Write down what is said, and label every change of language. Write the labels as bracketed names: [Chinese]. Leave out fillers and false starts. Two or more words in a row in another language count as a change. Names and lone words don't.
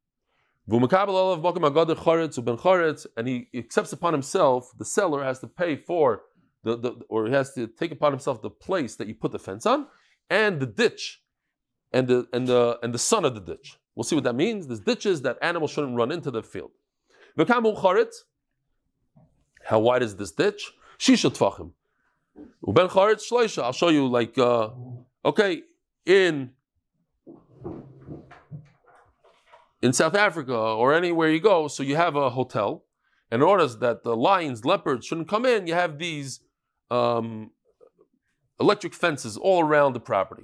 [English] And he accepts upon himself, the seller has to pay for or he has to take upon himself the place that you put the fence on, and the ditch, and the son of the ditch. We'll see what that means. There's ditches that animals shouldn't run into the field. How wide is this ditch? [Hebrew] Shisha tfachim. Uben charetz shloisha. [English] I'll show you like, okay, in South Africa or anywhere you go, so you have a hotel, and in order that the lions, leopards shouldn't come in, you have these electric fences all around the property.